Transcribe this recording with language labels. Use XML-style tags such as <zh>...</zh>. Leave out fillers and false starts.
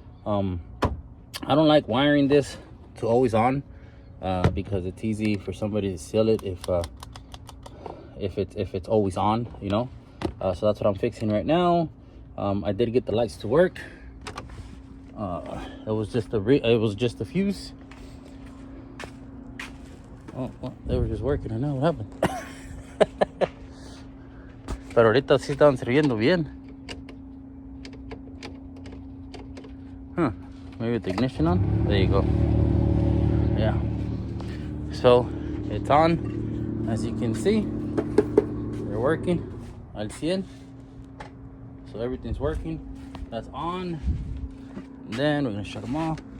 <en>I don't like wiring this to always on because it's easy for somebody to steal it if it's always on, you know. So that's what I'm fixing right now. I did get the lights to work. It was just a fuse. Oh, well, they were just working. I know what happened.</en> <es>Pero ahorita sí estaban sirviendo bien.</es> <en>Maybe with the ignition on. There you go. Yeah. So it's on, as you can see. They're working</en> <es>al 100.</es> <en>So everything's working. That's on. And then we're gonna shut them off.</en>